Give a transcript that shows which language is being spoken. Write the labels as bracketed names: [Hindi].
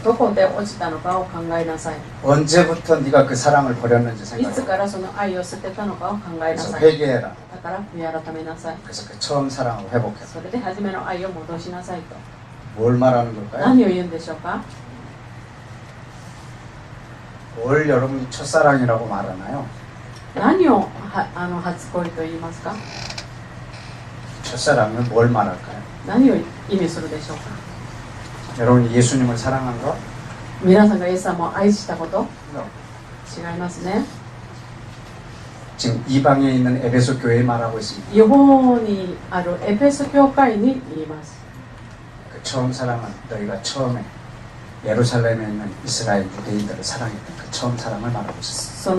[Japanese] どこで落ちたのかを考えなさい。 [Korean] 언제부터 네가 그 사랑을 버렸는지 [Japanese] いつ [Korean] 생각해봐. [Japanese] からその愛を捨てたのかを考えな [Korean] 그래서 [Japanese] さい。 [Korean] 회개해라. [Japanese] だから悔い改めなさい。 [Korean] 그래서 그 처음 사랑을 회복해라. [Japanese] それで初めの愛を戻しなさいと。 [Korean] 뭘 말하는 걸까요? [Japanese] 何を言うんでしょうか。 [Korean] 뭘 여러분이 첫사랑이라고 말하나요? [Japanese] 何を初恋と言いますか。 [Korean] 첫사랑은 뭘 말할까요? [Japanese] 何を意味するでしょうか。 [Korean] 여러분이 예수님을 사랑한 거? [Japanese] 皆さんがイエス様を愛したこと？違いますね。 [Korean] 지금 이 방에 있는 에베소 교회에 말하고 있습니다. [Japanese] 予報にあるエペソ教会に言います。 [Korean] 그 처음 사랑은 너희가 처음에 예루살렘에 있는 이스라엘 유대인들을 사랑했던 그 처음 사랑을 말하고 있습니다.